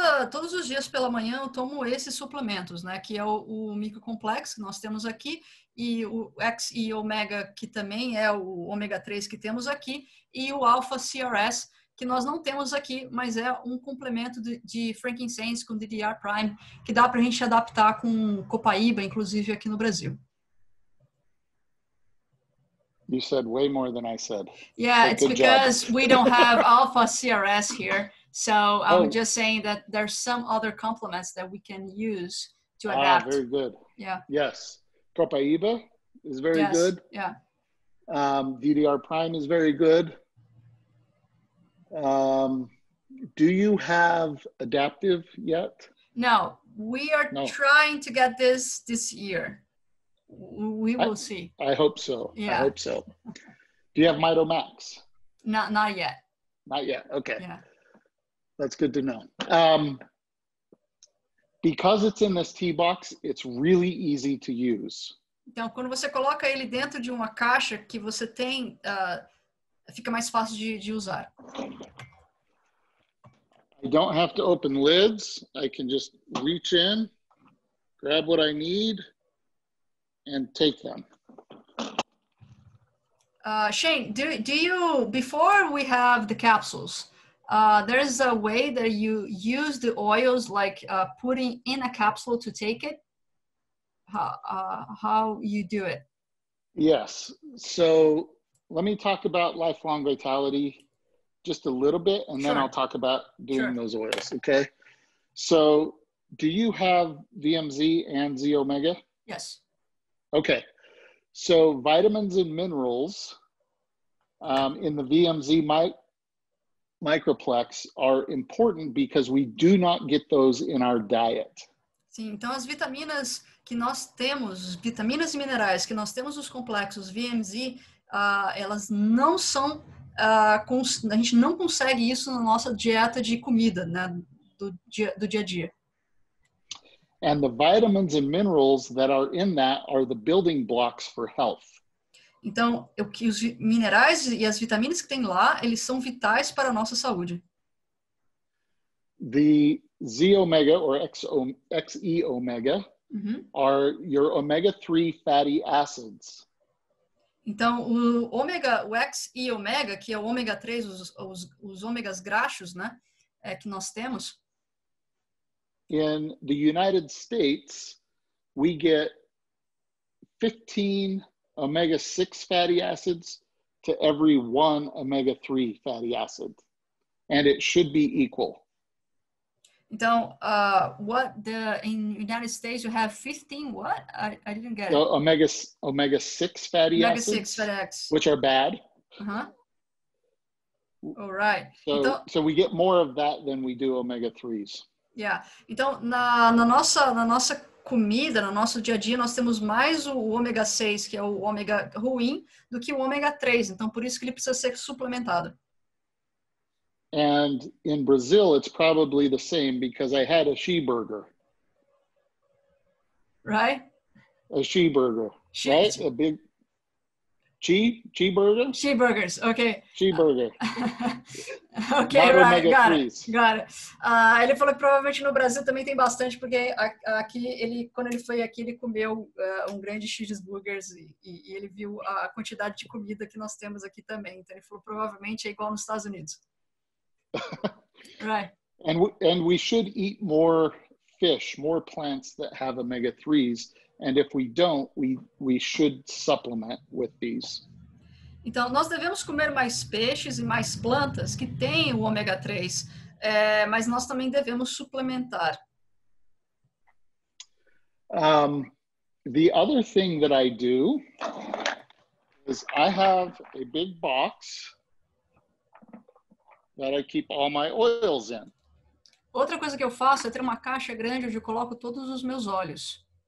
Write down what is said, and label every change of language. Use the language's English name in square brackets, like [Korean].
[Portuguese] Todos os dias pela manhã eu tomo esses suplementos, né? Que é o microcomplexo que nós temos aqui e o X e Omega, que também é o ômega 3 que temos aqui, e o Alpha CRS, que nós não temos aqui, mas é um complemento de frankincense com DDR Prime, que dá para a gente adaptar com copaíba, inclusive aqui no Brasil. [English] You said way more than I said. Yeah, it's because we don't have Alpha CRS here. So I'm just saying that there's some other complements that we can use to adapt. Very good. Yeah. Yes. Copaiba is very good. Yeah. DDR Prime is very good. Do you have adaptive yet? No, we are trying to get this year. We will see. I hope so. Yeah. I hope so. Do you have Mito Max? Not yet. Not yet. Okay. Yeah. That's good to know. Because it's in this tea box, it's really easy to use. [Portuguese] Então, quando você coloca ele dentro de uma caixa que você tem, fica mais fácil de usar. [English] I don't have to open lids. I can just reach in, grab what I need, and take them. Shane, do you, before we have the capsules, there's a way that you use the oils, like putting in a capsule to take it? How you do it? Yes. So let me talk about Lifelong Vitality just a little bit, and then I'll talk about doing those oils, okay? So do you have VMZ and Z-Omega? Yes. Okay. So vitamins and minerals in the VMZ microplex are important because we do not get those in our diet. [Portuguese] Sim, então as vitaminas que nós temos, vitaminas e minerais que nós temos nos complexos VMZ, elas não são, a gente não consegue isso na nossa dieta de comida, né, do dia a dia. [English] And the vitamins and minerals that are in that are the building blocks for health. [Portuguese] Então, os minerais e as vitaminas que tem lá, eles são vitais para a nossa saúde. [English] The Z-Omega or XE-Omega are your omega-3 fatty acids. [Portuguese] Então, o X e Omega, que é o ômega 3, os ômegas graxos, né, que nós temos. [English] In the United States, we get 15 omega-6 fatty acids to every 1 omega-3 fatty acid. And it should be equal. Então, in United States you have 15 what? I didn't get it. Omega-6 fatty acids, which are bad. All right. So we get more of that than we do omega-3s. Yeah. [Portuguese] Então, na nossa comida, no nosso dia a dia, nós temos mais o ômega 6, que é o ômega ruim, do que o ômega 3. Então, por isso que ele precisa ser suplementado. [English] And in Brazil, it's probably the same because I had a she-burger. Right? A she-burger, right? A big Cheeseburger? Cheeseburgers, ok. Cheeseburger. Ok, right, got it. [Portuguese] Ele falou que provavelmente no Brasil também tem bastante, porque aqui, quando ele foi aqui, ele comeu um grande cheeseburgers e ele viu a quantidade de comida que nós temos aqui também. Então ele falou, provavelmente é igual nos Estados Unidos. [English] Right. And we should eat more fish, more plants that have omega-3s. And if we don't, we should supplement with these. [Portuguese] Então, nós devemos comer mais peixes e mais plantas que têm o ômega 3. mas nós também devemos suplementar. [English] The other thing that I do is I have a big box that I keep all my oils in. [Portuguese] Outra coisa que eu faço é ter uma caixa grande onde eu coloco todos os meus óleos.